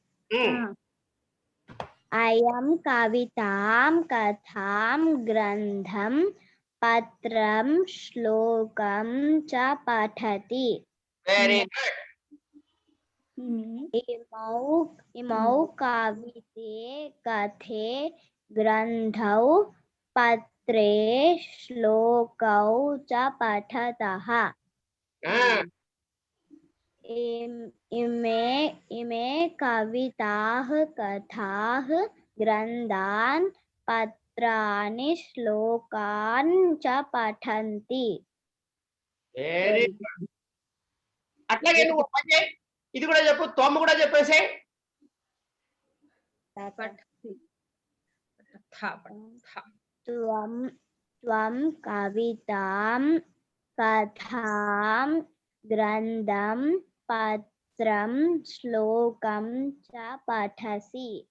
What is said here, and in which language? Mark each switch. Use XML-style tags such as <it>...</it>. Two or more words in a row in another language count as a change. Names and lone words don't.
<sa>అయం కవితాం కథాం గ్రంథం పత్రం శ్లోకం చ పఠతి.</sa> <en>Very good.</en> <sa>ఇమౌ కవితే కథే గ్రంథౌ పత్రే శ్లోకౌ చ పఠతః. इमे कविताः कथाः ग्रन्थान् पत्राणि श्लोकान् च पठन्ति.</sa> <en>Very good.</en> <te>అట్లాగే నువ్వు పని చేయి. ఇది కూడా చెప్పు, తొమ్మ కూడా చెప్పేసే.</te> <sa>त्वं कवितां कथां ग्रन्थं पत्रं श्लोकं च पठसि.</sa>